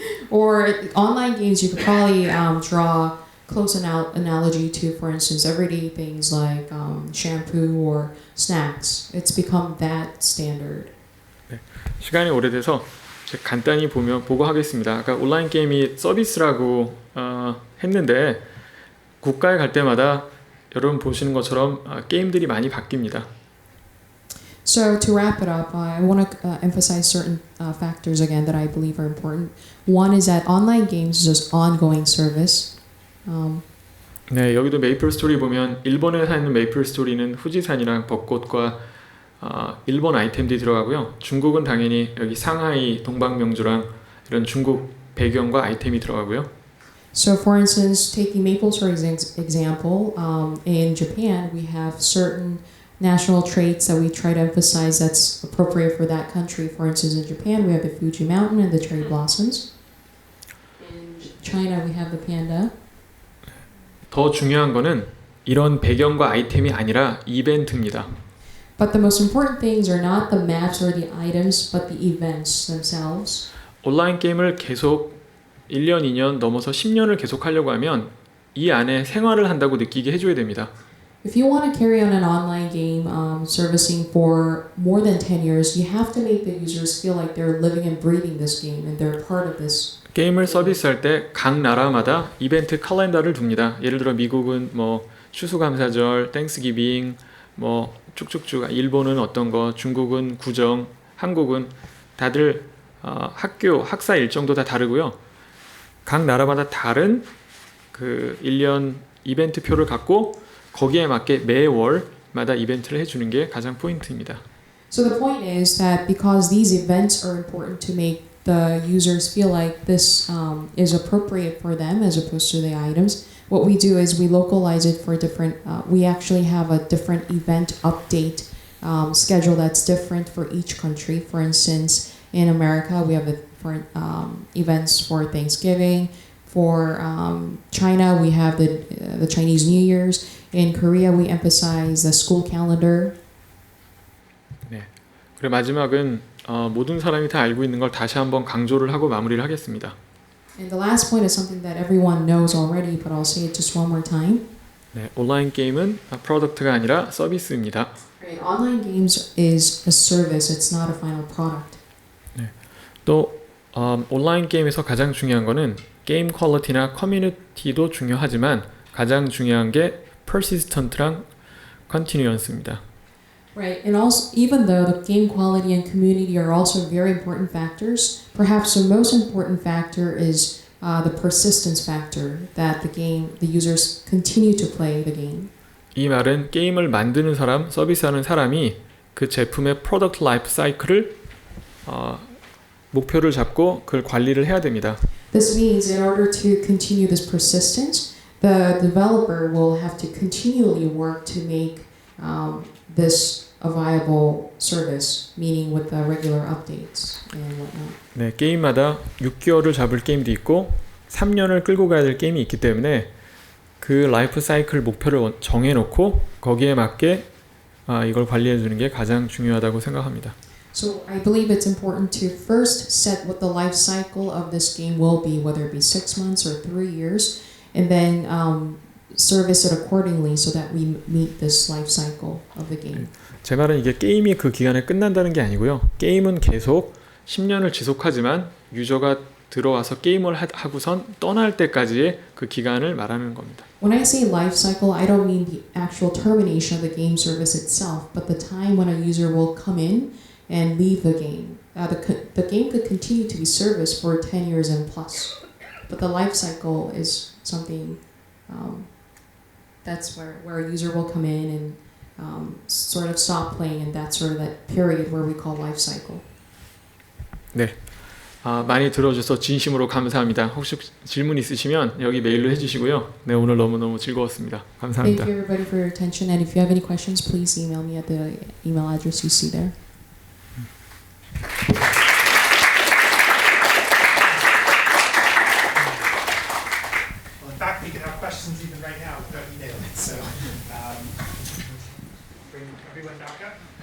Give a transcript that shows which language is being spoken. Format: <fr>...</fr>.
<en>Or online games, you could probably draw close analogy to, for instance, everyday things like shampoo or snacks. It's become that standard.</en> <ko>네, 시간이 오래돼서 간단히 보고 하겠습니다. 아까 온라인 게임이 서비스라고 했는데 국가에 갈 때마다 여러분 보시는 것처럼 게임들이 많이 바뀝니다.</ko> <en>So to wrap it up, I want to emphasize certain factors again that I believe are important. One is that online games is just ongoing service.</en> <ko>네, 여기도 메이플 스토리 보면 일본에 있는 메이플 스토리는 후지산이랑 벚꽃과 일본 아이템들이 들어가고요. 중국은 당연히 여기 상하이 동방명주랑 이런 중국 배경과 아이템이 들어가고요.</ko> <en>So for instance, taking MapleStory's example, in Japan we have certain national traits that we try to emphasize that's appropriate for that country. For instance, in Japan we have the Fuji Mountain and the cherry blossoms. In China we have the panda.</en> <ko>더 중요한 거는 이런 배경과 아이템이 아니라 이벤트입니다.</ko> <en>But the most important things are not the maps or the items, but the events themselves.</en> <ko>온라인 게임을 계속 1년, 2년 넘어서 10년을 계속 하려고 하면 이 안에 생활을 한다고 느끼게 해줘야 됩니다.</ko> <en>If you want to carry on an online game servicing for more than 10 years, you have to make the users feel like they're living and breathing this game and they're part of this.</en> <ko>게임을 서비스할 때 각 나라마다 이벤트 칼렌더를 둡니다. 예를 들어 미국은 뭐 추수감사절, 땡스기빙, 뭐 쭉쭉쭉. 일본은 어떤 거, 중국은 구정, 한국은 다들 학교 학사 일정도 다 다르고요. 각 나라마다 다른 그 1년 이벤트 표를 갖고 거기에 맞게 매월마다 이벤트를 해주는 게 가장 포인트입니다.</ko> <en>So the point is that because these events are important to make the users feel like this is appropriate for them as opposed to the items, what we do is we localize it for different, we actually have a different event update schedule that's different for each country. For instance, in America, we have different events for Thanksgiving. For China, we have the Chinese New Year's. In Korea, we emphasize the school calendar.</en> <ko>네. 그리고 마지막은 모든 사람이 다 알고 있는 걸 다시 한번 강조를 하고 마무리를 하겠습니다.</ko> <en>And the last point is something that everyone knows already, but I'll say it just one more time.</en> <ko>네, 온라인 게임은 프로덕트가 아니라 서비스입니다.</ko> <en>Right, online games is a service, it's not a final product.</en> <ko>네. 또 온라인 게임에서 가장 중요한 거는 게임 퀄리티나 커뮤니티도 중요하지만 가장 중요한 게</ko> <en>persistent</en> <ko>랑</ko> <en>continuance</en> <ko>입니다.</ko> <en>Right, and also even though the game quality and community are also very important factors, perhaps the most important factor is the persistence factor, that the users continue to play the game.</en> <ko>이 말은 게임을 만드는 사람, 서비스하는 사람이 그 제품의 프로덕트 라이프 사이클을 목표를 잡고 그걸 관리를 해야 됩니다.</ko> <en>This means in order to continue this persistence, the developer will have to continually work to make this a viable service, meaning with the regular updates and whatnot.</en> <ko>네, 게임마다 6개월을 잡을 게임도 있고 3년을 끌고 가야 될 게임이 있기 때문에 그 라이프 사이클 목표를 정해놓고 거기에 맞게 이걸 관리해 주는 게 가장 중요하다고 생각합니다.</ko> <en>So I believe it's important to first set what the life cycle of this game will be, whether it be 6 months or 3 years, and then service it accordingly so that we meet this life cycle of the game.</en> <ko>제 말은 이게 게임이 그 기간에 끝난다는 게 아니고요. 게임은 계속 10년을 지속하지만 유저가 들어와서 게임을 하고선 떠날 때까지의 그 기간을 말하는 겁니다.</ko> <en>When I say life cycle, I don't mean the actual termination of the game service itself, but the time when a user will come in and leave the game. The game could continue to be serviced for 10 years and plus, but the life cycle is something that's where a user will come in and sort of stop playing, and that's sort of that period where we call life cycle.</en> <ko>네, 많이 들어주셔서 진심으로 감사합니다. 혹시 질문 있으시면 여기 메일로 해주시고요. 네, 오늘 너무너무 즐거웠습니다. 감사합니다.</ko> <en>Thank you everybody for your attention, and if you have any questions, please email me at the email address you see there. Well, in fact, we can have questions even right now without emailing it. So, bring everyone back up.</en>